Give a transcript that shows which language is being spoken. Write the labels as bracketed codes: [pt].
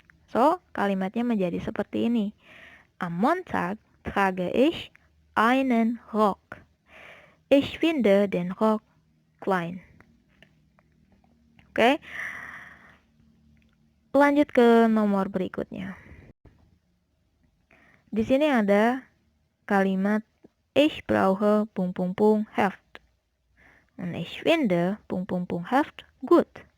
[id] So, kalimatnya menjadi seperti ini. [de] Am Montag trage ich einen Rock. Ich finde den Rock klein. [id] Oke. Lanjut ke nomor berikutnya. Di sini ada kalimat [de] ich brauche ... Heft. Und ich finde ... Heft gut.